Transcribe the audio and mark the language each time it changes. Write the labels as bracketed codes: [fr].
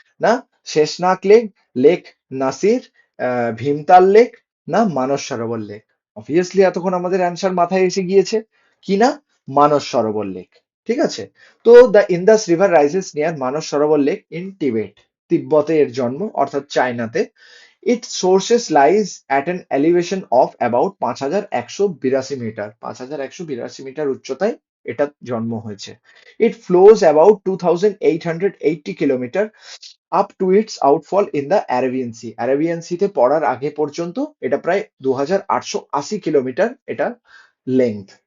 [bn] না Sheshnag lake, lake Nasir, Bhimtal lake, না Manas Sarovar lake? Obviously এতক্ষণ আমাদের অ্যান্সার মাথায় এসে গিয়েছে, কি না, মানস সরোবর লেক। ঠিক আছে, তো [en] The Indus river rises near Manas Sarovar lake in Tibet. [bn] তিব্বতে এর জন্ম, অর্থাৎ চায়নাতে। [en] Its sources lies at an elevation of about 5182 metre, [bn] 5182 metre উচ্চতায় এটা জন্ম হয়েছে। [en] It flows about 2880 kilometre up to its outfall in the Arabian Sea. [bn] Arabian Sea তে পড়ার আগে পর্যন্ত এটা প্রায় 2880 কিলোমিটার এটা লেন্থ।